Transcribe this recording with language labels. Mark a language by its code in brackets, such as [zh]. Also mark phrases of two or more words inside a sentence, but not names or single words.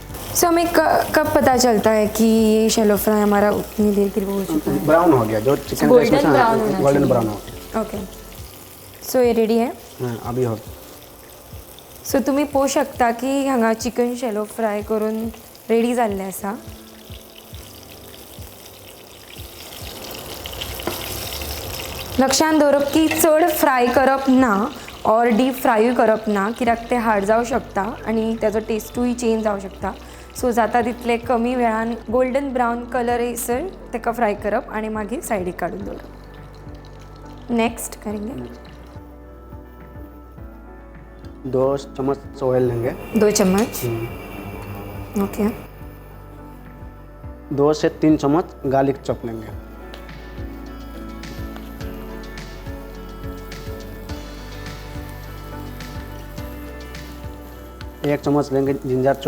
[hi] सो हमें कब पता चलता है कि ये [en] shallow fry [hi] हमारा उतनी देर के लिए हो चुका है? ब्राउन हो गया जो चिकन [en] Golden brown होना [hi] गोल्डन चाहिए। ब्राउन हो गया। ओके सो ये रेडी है. अभी हो [kok] सो तुम्ही पळोवंक शकता की हांगा चिकन [en] shallow fry [kok] करून रेडी जाल्लें आसा. लक्षांत दवरप की चड फ्राय करप ना [en] or deep fry [kok] करप ना, कित्याक तें हार्ड जावं शकता आनी तेजो [en] taste change [kok] जावं शकता. सो जाता तितले कमी वेळान [en] golden brown colour [kok] येयसर तेका फ्राय करप आनी मागीर सायडीक काडून दवरप. [hi] नेक्स्ट करेंगे 2 चम्मच ऑयल लेंगे. 2 चम्मच. ओके 2 से 3 चम्मच [en] garlic chop [hi] लेंगे. एक चम्मच लेंगे [en] ginger chop.